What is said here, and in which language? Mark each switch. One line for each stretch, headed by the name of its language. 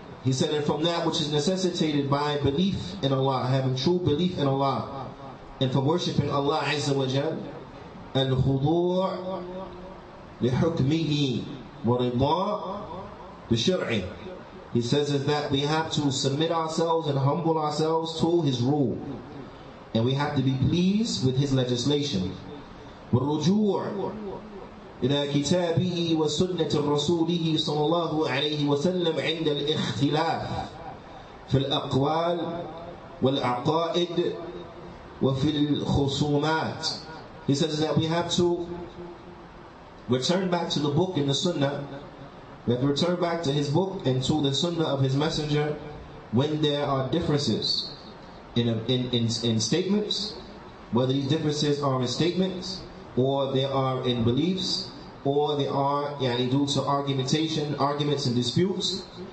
English: He said, and from that which is necessitated by belief in Allah, having true belief in Allah, and from worshipping Allah Azza wa Jal,
Arabic: الخضوع لحكمه ورضا بشرعه.
English: He says is that we have to submit ourselves and humble ourselves to His rule, and we have to be pleased with His legislation.
Arabic: والرجوع إلى كتابه وسنة رسوله صلى الله عليه وسلم عند الاختلاف في الأقوال والعقائد وفي الخصومات.
English: He says that we have to return back to the book and the sunnah. We have to return back to His book and to the sunnah of His messenger when there are differences in statements, whether these differences are in statements, or they are in beliefs, or they are due to arguments and disputes.